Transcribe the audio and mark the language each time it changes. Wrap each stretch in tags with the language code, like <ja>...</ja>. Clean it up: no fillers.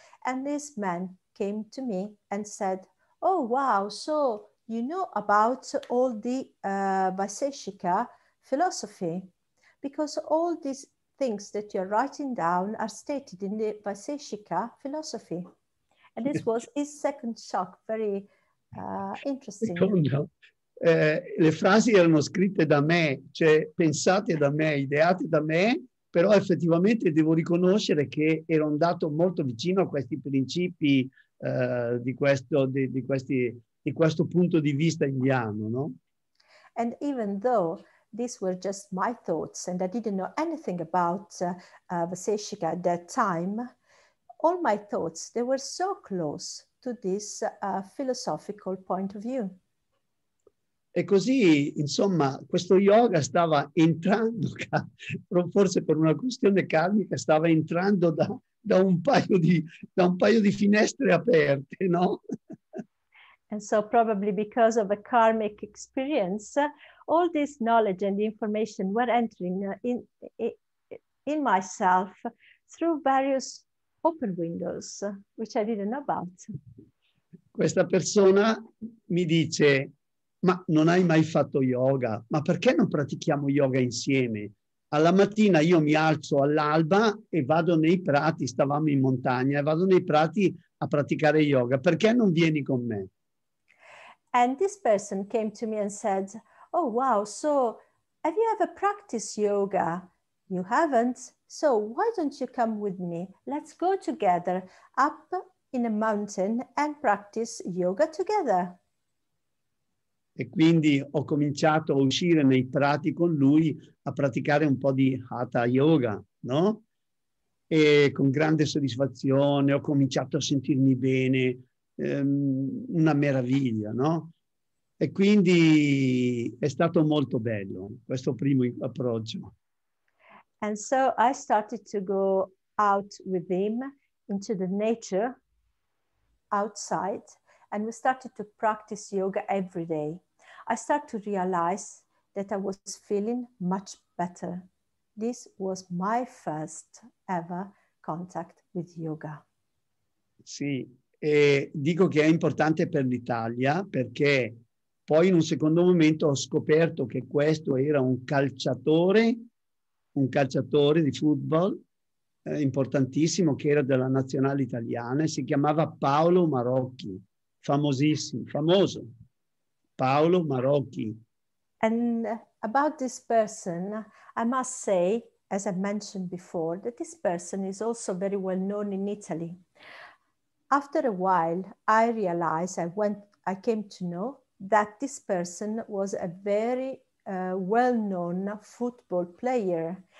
<en>And this man came to me and said, oh, wow, so you know about all the Vaiseshika philosophy, because all these things that you're writing down are stated in the Vaiseshika philosophy. And this was his second shock, very interesting.</en> <it>Secondo, le frasi erano scritte da me, cioè pensate da me, ideate da me, però effettivamente devo riconoscere che ero andato molto vicino a questi principi di questo punto di vista indiano, no?</it> <en>And even though these were just my thoughts and I didn't know anything about Vaiseshika at that time, all my thoughts, they were so close to this philosophical point of view.</en> <it>E così, insomma, questo yoga stava entrando, forse per una questione karmica, stava entrando da un paio di finestre aperte, no?</it> <en>And so probably because of a karmic experience, all this knowledge and information were entering in myself through various open windows, which I didn't know about.</en> <it>Questa persona mi dice: ma non hai mai fatto yoga? Ma perché non pratichiamo yoga insieme? Alla mattina io mi alzo all'alba e vado nei prati, stavamo in montagna, e vado nei prati a praticare yoga. Perché non vieni con me?</it> <en>And this person came to me and said, oh, wow, so have you ever practiced yoga? You haven't? So why don't you come with me? Let's go together up in a mountain and practice yoga together.</en> <it>E quindi ho cominciato a uscire nei prati con lui a praticare un po' di Hatha Yoga, no? E con grande soddisfazione ho cominciato a sentirmi bene, una meraviglia, no? E quindi è stato molto bello questo primo approccio.</it> <en>And so I started to go out with him into the nature outside, and we started to practice yoga every day. I started to realize that I was feeling much better. This was my first ever contact with yoga.</en> <it>Sì, e dico che è importante per l'Italia perché poi in un secondo momento ho scoperto che questo era un calciatore di football importantissimo che era della nazionale italiana e si chiamava Paolo Marocchi, famoso. Paolo Marocchi.</it> <en>And about this person, I must say, as I mentioned before, that this person is also very well known in Italy. After a while, I realized, I came to know that this person was a very well-known football player.</en>